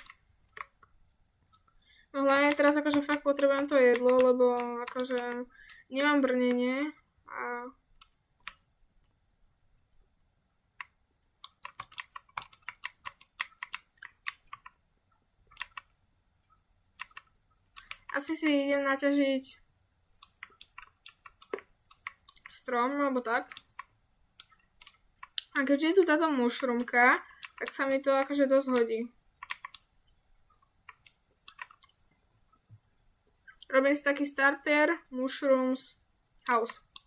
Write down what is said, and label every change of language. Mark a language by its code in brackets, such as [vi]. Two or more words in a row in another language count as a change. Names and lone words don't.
[sk] No hlavne teraz akože fakt potrebujem to jedlo, lebo akože nemám brnenie a asi si idem naťažiť strom, alebo tak. A keďže je tu táto mushroomka, tak sa mi to akože dosť hodí. Robím si taký [en] starter mushrooms house.